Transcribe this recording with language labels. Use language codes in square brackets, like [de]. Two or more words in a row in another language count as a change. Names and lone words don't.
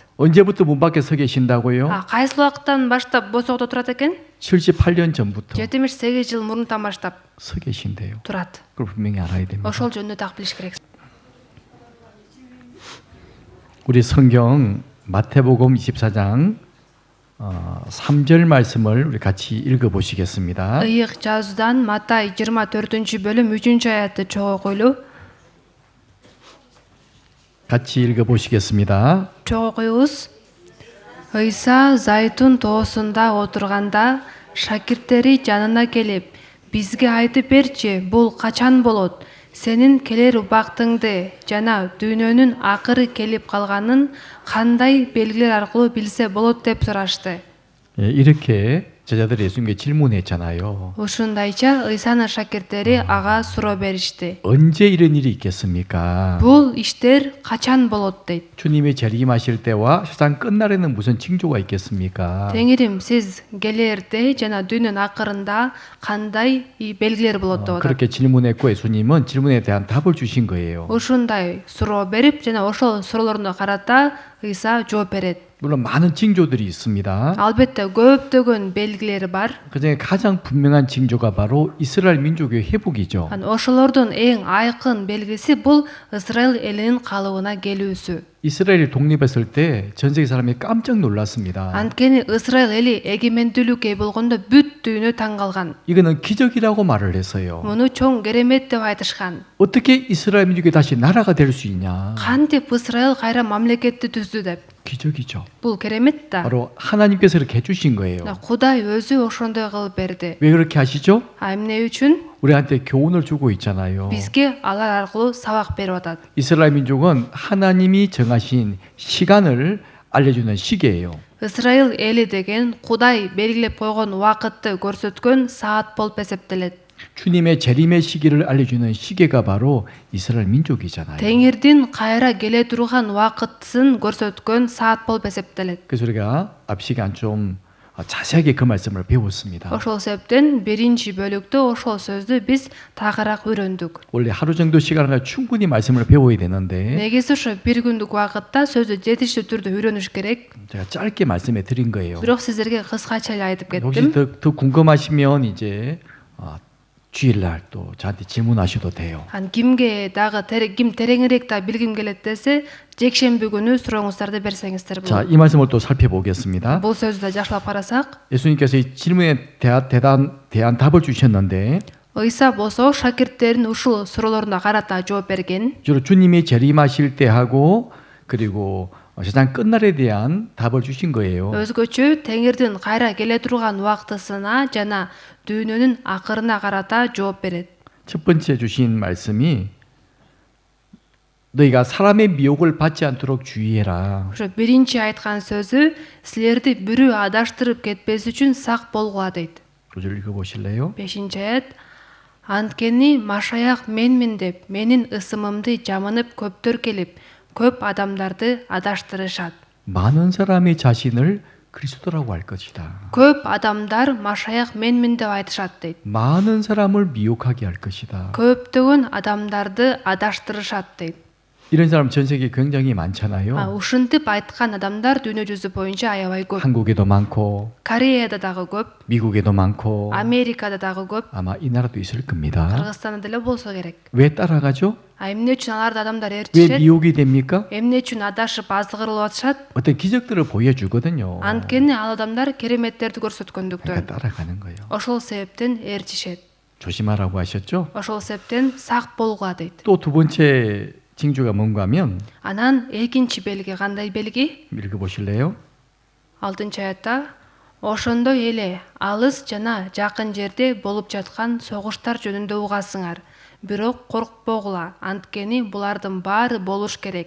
[ko] 언제부터 문 밖에 서 계신다고요? [ky] Кайсы убакыттан баштап босогодо турат экен? [ko] 78년 전부터 [ky] 78 жыл мурунтан баштап [ko] 서 계신대요. [ky] турат. [ko] 그걸 분명히 알아야 됩니다. [ky] Ошол жөнүндө так билиш керек. [ko] 우리 성경 마태복음 24장 3절 말씀을 우리 같이 읽어보시겠습니다. [ky] Ыйык жазуудан Матай 24-бөлүм 3-аятты чогуу окуйлу. [ko] 같이 읽어보시겠습니다. [ky] Чогуу окуйбуз. Ыйса Зайтун тоосунда отурганда шакирттери жанына келип, бизге айтып берчи, бул качан болот? Сенин келер убактыңды жана дүйнөнүн акыры келип калганын кандай белгилер аркылуу билсе болот деп сурашты. [ko] 이렇게 제자들이 예수님께 질문했잖아요. [ky] Ушундайча Ыйсанын шакирттери ага суроо беришти. [ko] 언제 이런 일이 있겠습니까? [ky] Бул иштер качан болот дейт. [ko] 주님이 재림하실 때와 세상 끝날에는 무슨 징조가 있겠습니까? [ky] Теңирим, сиз келерде жана дүйнөнүн акырында кандай белгилер болот деп атат. [ko] 그렇게 질문했고 예수님은 질문에 대한 답을 주신 거예요. [ky] Ушундай суроо берип жана ошол суроолоруна карата Ыйса жооп берет. [ko] 물론 많은 징조들이 있습니다. [ky] Албетте көптөгөн белгилери бар. [ko] 그중에 가장 분명한 징조가 바로 이스라엘 민족의 회복이죠. [ky] Ошолордун эң айкын белгиси бул Исраил элинин калыбына келүүсү. [ko] 이스라엘이 독립했을 때 전 세계 사람이 깜짝 놀랐습니다. [ky] Анткени Исраил эли эгемендүүлүккө ээ болгондо бүт дүйнө таң калган. [ko] 이거는 기적이라고 말을 했어요. [ky] Муну чоң керемет деп айтышкан. [ko] 어떻게 이스라엘 민족이 다시 나라가 될 수 있냐? [ky] Кантип Исраил кайра мамлекетти түздү деп. [ko] 기적이죠. [ky] Бул керемет да. [ko] 바로 하나님께서 이렇게 해주신 거예요. [ky] Кудай өзү ошондой кылып берди. [ko] 왜 그렇게 하시죠? [ky] Эмне үчүн? [ko] 우리한테 교훈을 주고 있잖아요. [ky] Бизге алар аркылуу сабак берип атат. [ko] 이스라엘 민족은 하나님이 정하신 시간을 알려주는 시계예요. [ky] Исраил эли деген Кудай белгилеп койгон убакытты көрсөткөн саат болуп эсептелет. [ko] 주님의 재림의 시기를 알려주는 시계가 바로 이스라엘 민족이잖아요. [ky] Теңирдин кайра келе турган убакытын көрсөткөн саат болуп эсептелет. [ko] 그래서 우리가 앞 시간 좀 자세하게 그 말씀을 배웠습니다. [ky] Ошол себептен биринчи бөлүктө ошол сөздү биз тагыраак үйрөндүк. [ko] 원래 하루 정도 시간을 가지고 충분히 말씀을 배워야 되는데 [ky] Негизи ошо бир күндүк убакытта сөздү жетиштүү түрдө үйрөнүш керек. [ko] 제가 짧게 말씀해 드린 거예요. [ky] Бирок сиздерге кыскача эле айтып [ko] 혹시 [ky] кеттим. [ko] 더 궁금하시면 이제 주일날 또 저한테 질문하셔도 돼요. [ky] Ан кимге дагы ким тереңирээк да билгим келет десе, жекшемби күнү сурооңуздарды берсеңиздер [ko] 자, [ky] болот. [ko] 이 말씀을 또 살펴보겠습니다. [ky] Бул сөздү да жакшылап карасак, [ko] 예수님께서 이 질문에 대한 답을 주셨는데 [ky] Ыйса болсо шакирттерин ушул суроолоруна карата жооп берген. [ko] 주로 주님이 재림하실 때 하고 그리고 세상 끝날에 대한 답을 주신 거예요. [ky] Өзгөчө Теңирдин кайра келе турган убактысына жана дүйнөнүн акырына карата жооп берет. [ko] 첫 번째 주신 말씀이 너희가 사람의 미혹을 받지 않도록 주의해라. [ky] Ошо биринчи айткан сөзү силерди бирөө адаштырып кетпес үчүн сак болгула дейт. [ko] 5절 읽어보실래요? [ky] 5 аят. Анткени машаяк менмин деп менин ысымымды жамынып көптөр келип, көп адамдарды адаштырышат. [ko] 많은 사람이 자신을 그리스도라고 할 것이다. [ky] Көп адамдар машаяк менмин деп айтышат дейт. [ko] 많은 사람을 미혹하게 할 것이다. [ky] Көптөгөн адамдарды адаштырышат дейт. [ko] 이런 사람 전 세계에 굉장히 많잖아요. [ky] Ушинтип айткан адамдар дүйнө жүзү боюнча аябай көп. [ko] 한국에도 많고 [ky] Кореяда дагы көп, [ko] 미국에도 많고 [ky] Америкада дагы көп, [ko] 아마 이 나라도 있을 겁니다. [ky] Кыргызстанда деле болсо керек. [ko] 왜 따라가죠? [ky] Эмне үчүн аларды адамдар [ko] 왜 [ky] ээрчишет? [ko] 미혹이 됩니까? [ky] Эмне үчүн адашып азгырылып атышат? [ko] 어떤 기적들을 보여주거든요. [ky] Анткени ал адамдар кереметтерди көрсөткөндүктөн. [ko] 그러니까 따라가는 거예요. [ky] Ошол себептен ээрчишет. [ko] 조심하라고 하셨죠? [ky] Ошол себептен сак болгула дейт. [ko] 또 두 번째 징조가 뭔가 하면 [ky] Анан экинчи белги кандай белги? [ko] 읽어보실래요? [ky] 6 аятта ошондой эле алыс жана жакын жерде болуп жаткан согуштар жөнүндө угасыңар. Бирок коркпогула, анткени булардын баары болуш керек.